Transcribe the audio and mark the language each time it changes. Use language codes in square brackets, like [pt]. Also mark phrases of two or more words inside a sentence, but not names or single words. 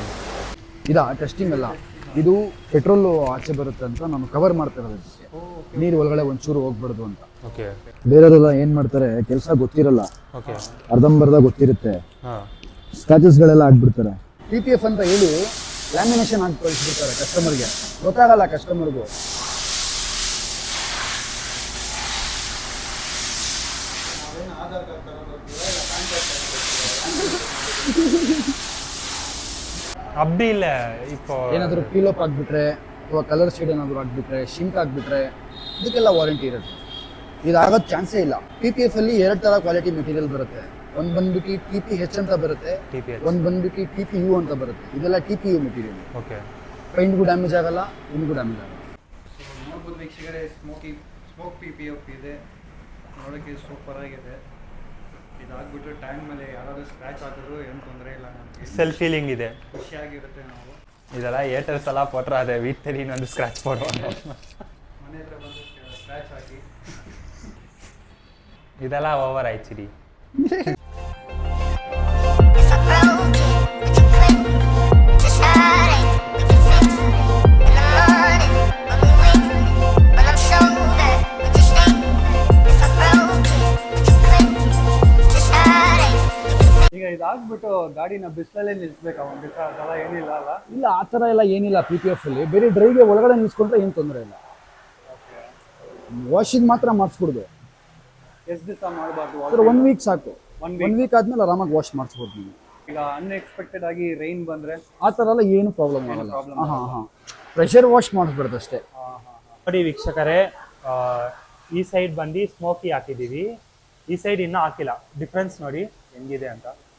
[kn] ಇದಾ ಟೆಸ್ಟಿಂಗ್ ಅಲ್ಲ, ಇದು ಪೆಟ್ರೋಲು ಆಚೆ ಬರುತ್ತೆ ಅಂತ ನಾನು ಕವರ್ ಮಾಡ್ತಾ ಇರೋದು. ಇದಕ್ಕೆ ನೀರು ಒಳಗಡೆ ಒಂಚೂರು ಹೋಗ್ಬಾರ್ದು ಅಂತ. ಓಕೆ ಬೇರೆಯವರೆಲ್ಲ ಏನು ಮಾಡ್ತಾರೆ, ಕೆಲಸ ಗೊತ್ತಿರಲ್ಲ, ಓಕೆ ಅರ್ಧಂಬರ್ಧ ಗೊತ್ತಿರುತ್ತೆ, ಹಾಂ ಸ್ಕ್ರಾಚಸ್ಗಳೆಲ್ಲ ಆಗ್ಬಿಡ್ತಾರೆ. PPF ಅಂತ ಹೇಳಿ ಲ್ಯಾಮಿನೇಷನ್ ಹಾಕಿ ಕಳಿಸ್ಬಿಡ್ತಾರೆ ಕಸ್ಟಮರ್ಗೆ, ಗೊತ್ತಾಗಲ್ಲ ಕಸ್ಟಮರ್ಗೂ. [ta] அப்படி இல்லை இப்போ [kn] ಏನಾದರೂ ಪೀಲಪ್ ಆಗಿಬಿಟ್ರೆ ಅಥವಾ [en] colour shade [kn] ಏನಾದರೂ ಆಗಿಬಿಟ್ರೆ, ಶಿಂಕ್ ಆಗಿಬಿಟ್ರೆ ಇದಕ್ಕೆಲ್ಲ ವಾರಂಟಿ ಇರುತ್ತೆ. ಇದಾಗೋದು ಚಾನ್ಸೇ ಇಲ್ಲ. PPF ಅಲ್ಲಿ 2 ಥರ [en] quality material [kn] ಬರುತ್ತೆ. ಒಂದು ಬಂದ್ಬಿಟ್ಟು TPH ಅಂತ ಬರುತ್ತೆ, TPH. ಒಂದು ಬಂದ್ಬಿಟ್ಟು TPU ಅಂತ ಬರುತ್ತೆ. ಇದೆಲ್ಲ TPU ಮೆಟೀರಿಯಲ್. ಓಕೆ ಪೈಂಟ್ಗೂ ಡ್ಯಾಮೇಜ್ ಆಗಲ್ಲ, ಇಂಗೂ ಡ್ಯಾಮೇಜ್ ಆಗಲ್ಲ. ನೋಡ್ಬೋದು ವೀಕ್ಷಕರೇ, ಸ್ಮೋಕ್ PPF ಇದೆ, ನೋಡೋಕ್ಕೆ ಸೂಪರ್ ಆಗಿದೆ. ಇದಾಗ್ಬಿಟ್ಟು ಟ್ಯಾಂಕ್ ಮೇಲೆ ಯಾರಾದರೂ ಸ್ಕ್ರ್ಯಾಚ್ ಆಗಿದ್ರು ಏನು ತೊಂದರೆ ಇಲ್ಲ, ನಮಗೆ [en] self feeling [kn] ಇದೆ. ಖುಷಿಯಾಗಿರುತ್ತೆ. ನಾವು [ta] இதெல்லாம் ஏர்டெல் எல்லாம் போட்டுறாத வீட்டு தெரியும் வந்து ஸ்க்ராட்ச் போடுவாங்க. [kn] ಮನೆ ಹತ್ರ ಬಂದು ಸ್ಕ್ರ್ಯಾಚ್ ಹಾಕಿ [ta] இதெல்லாம் ஓவர் ஆயிடுச்சுடி. [en] If I broke it, would you click? Just hiding, we can fix it. In the morning, when we wake, when I'm sober, would you stay? If I broke it, would you click? Just hiding, we can fix it. [kn] ಈಗ ಇದಾಗ್ಬಿಟ್ಟು ಗಾಡಿನ ಬಿಸಿಲಲ್ಲೇ ನಿಲ್ಲಿಸ್ಬೇಕಾ ಒಂದು ದಿವಸ, ಅದೆಲ್ಲ ಏನಿಲ್ಲ ಅಲ್ಲ? ಇಲ್ಲ, ಆ ಥರ ಎಲ್ಲ ಏನಿಲ್ಲ. PPF ಅಲ್ಲಿ ಬೇರೆ ಡ್ರೈಗೆ ಒಳಗಡೆ ನಿಲ್ಸ್ಕೊಂಡ್ರೆ ಏನು ತೊಂದರೆ ಇಲ್ಲ. ವಾಷಿಂಗ್ ಮಾತ್ರ ಮಾಡಿಸ್ಬಿಡ್ದು ಎಷ್ಟು ದಿವಸ ಮಾಡಬಾರ್ದು? ಸರ್ 1 ವೀಕ್ ಸಾಕು. [en] One [kn] 1 ವೀಕ್ ಆದ್ಮೇಲೆ ಆರಾಮಾಗಿ ವಾಶ್ ಮಾಡಿಸ್ಬೋದು ನೀವು. ಈಗ ಅನ್ಎಕ್ಸ್ಪೆಕ್ಟೆಡ್ ಆಗಿ ರೈನ್ ಬಂದ್ರೆ ಆ ಥರ ಎಲ್ಲ ಏನು ಪ್ರಾಬ್ಲಮ್ ಆಗಲ್ಲ. ಹಾಂ [en] pressure wash [kn] ಮಾಡಿಸ್ಬಿಡುತ್ತೆ ಅಷ್ಟೇ. ನೋಡಿ ವೀಕ್ಷಕರೇ, ಈ ಸೈಡ್ ಬಂದು ಸ್ಮೋಕಿ ಹಾಕಿದ್ದೀವಿ, ಈ ಸೈಡ್ ಇನ್ನೂ ಹಾಕಿಲ್ಲ. ಡಿಫ್ರೆನ್ಸ್ ನೋಡಿ ಹೆಂಗಿದೆ ಅಂತ.